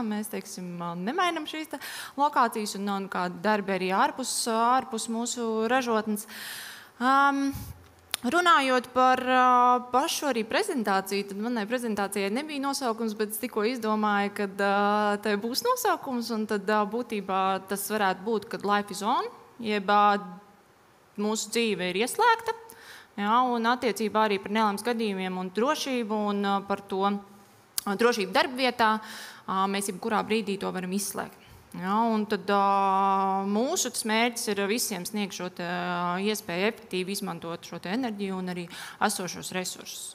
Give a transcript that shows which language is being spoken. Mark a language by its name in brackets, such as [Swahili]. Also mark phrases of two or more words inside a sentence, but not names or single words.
[Latvian] Mēs, nemainam šīs lokācijas un nav nekāda darba arī ārpus mūsu ražotnes. Runājot par pašu arī prezentāciju, tad manai prezentācijai nebija nosaukums, bet es tikko izdomāju, ka tai būs nosaukums, un tad būtībā tas varētu būt, kad [English] life is on, [Latvian] jeb mūsu dzīve ir ieslēgta. Jā, un attiecībā arī par nelaimes gadījumiem un drošību un par to drošību darbvietā mēs jebkurā brīdī to varam izslēgt. Jā, un tad mūsu mērķis ir visiem sniegt šo iespēju efektīvi izmantot šo enerģiju un arī esošos resursus.